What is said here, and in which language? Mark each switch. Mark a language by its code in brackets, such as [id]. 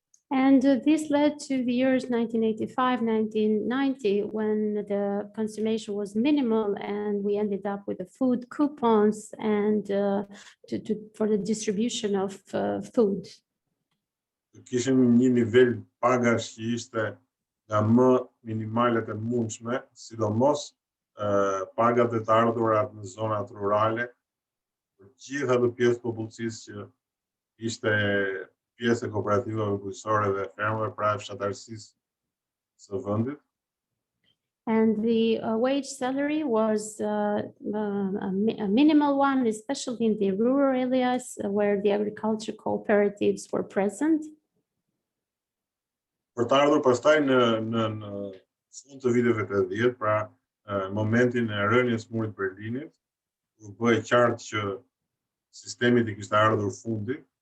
[en] And this led to the years 1985-1990, when the consummation was minimal and we ended up with the food coupons and for the distribution of food. [sq] Kishim një nivel pagash që ishte nga më minimalet e mundshme, sidomos pagat e të ardhurat në zonat rurale, për gjithë ato pjesë të popullsisë që ishte pjesë e kooperativave bujqësore dhe fermave, pra fshatarësisë së vendit. [en] And the wage salary was a minimal one, especially in the rural areas where the agriculture cooperatives were present. [sq] Për të ardhur pastaj në fund të viteve të 80, pra momentin e rënies murit Berlinit, u u bë e qartë që sistemi i kishte ardhur fundi,